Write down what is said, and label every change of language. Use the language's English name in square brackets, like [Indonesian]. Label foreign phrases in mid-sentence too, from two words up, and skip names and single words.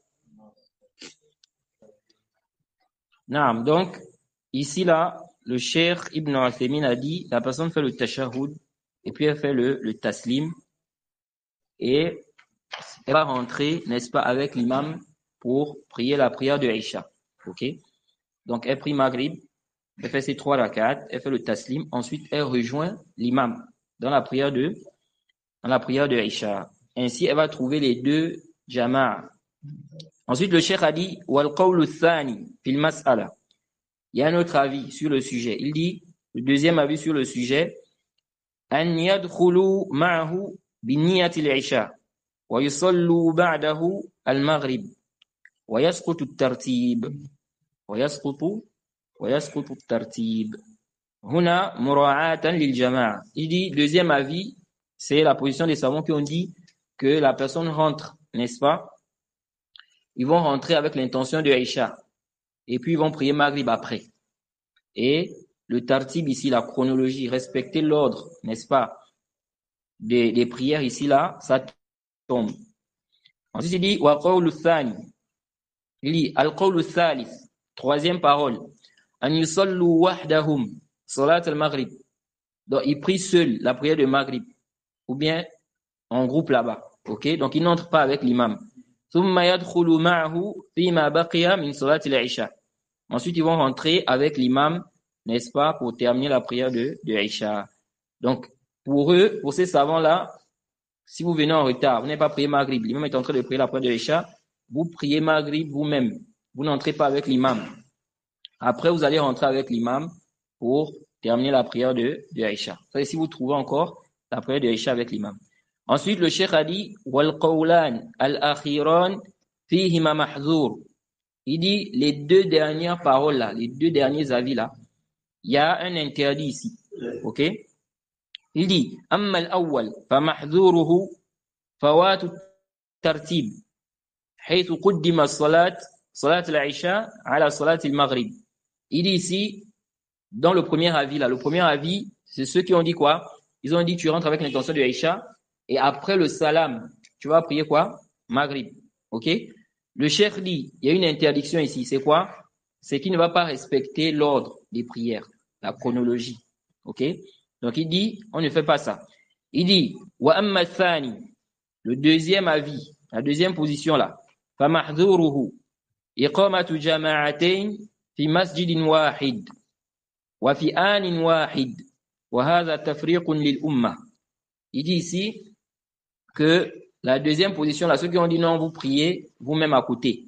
[French] Naam, donc, ici là, le Cheikh Ibn Uthaymin a dit, la personne fait le tashahhud, et puis elle fait le taslim, et elle va rentrer, n'est-ce pas, avec l'imam pour prier la prière de Aïcha. Ok? Donc, elle prie Maghrib, elle fait ses 3 rakats, elle fait le taslim, ensuite elle rejoint l'imam dans la prière de Aïcha. Ainsi, elle va trouver les 2 jama'a. Ensuite, le cheikh a dit, [Arabic] والقول الثاني في المسألة. [French] Il y a un autre avis sur le sujet. Il dit, le deuxième avis sur le sujet, [Arabic] أن يدخل معه بنية العشاء ويصلي بعده المغرب ويسقط الترتيب ويسقط الترتيب هنا مراعاة للجماعة. [French] Il dit, deuxième avis, c'est la position des savants qui ont dit, que la personne rentre, n'est-ce pas? Ils vont rentrer avec l'intention de Aïcha. Et puis ils vont prier Maghrib après. Et le tartib ici, la chronologie, respecter l'ordre, n'est-ce pas, des prières ici, là, ça tombe. Ensuite, il dit, [Arabic] والقول الثاني. [French] Il dit, [Arabic] القول الثالث, [French] troisième parole, [Arabic] أن يصلوا وحدهم صلاة المغرب. [French] Donc, ils prient seuls la prière de Maghrib, ou bien en groupe là-bas. Ok? Donc, ils n'entrent pas avec l'imam. [Arabic] ثم يدخلوا معه فيما بقي من صلاة العشاء. [French] Ensuite, ils vont rentrer avec l'imam, n'est-ce pas, pour terminer la prière de Isha. Donc, pour eux, pour ces savants-là, si vous venez en retard, vous n'avez pas prié Maghrib, l'imam est en train de prier la prière de Isha, vous priez Maghrib vous-même. Vous n'entrez pas avec l'imam. Après, vous allez rentrer avec l'imam pour terminer la prière de Isha. Ça, si vous trouvez encore la prière de Isha avec l'imam. Ensuite, le cheikh a dit, [Arabic] والقولان الأخيران فيهما محذور. [French] Il dit, les deux dernières paroles là, les deux derniers avis là, il y a un interdit ici. Ok? Il dit, [Arabic] أما الأول فمحذوره فوات الترتيب حيث قدمت صلاة العشاء على صلاة المغرب. [French] Il dit ici, dans le premier avis là, le premier avis, c'est ceux qui ont dit quoi? Ils ont dit, tu rentres avec l'intention de Aïcha, et après le salam, tu vas prier quoi? Maghrib. Ok? Le cheikh dit, il y a une interdiction ici, c'est quoi? C'est qu'il ne va pas respecter l'ordre des prières, la chronologie. Ok? Donc il dit, on ne fait pas ça. Il dit, [Arabic] وأما الثاني, [French] le deuxième avis, la deuxième position là, [Arabic] فمحذوره إقامة جماعتين في مسجد واحد وفي آن واحد وهذا تفريق للأمة. [French] Il dit ici que la deuxième position, là, ceux qui ont dit non, vous priez vous-même à côté.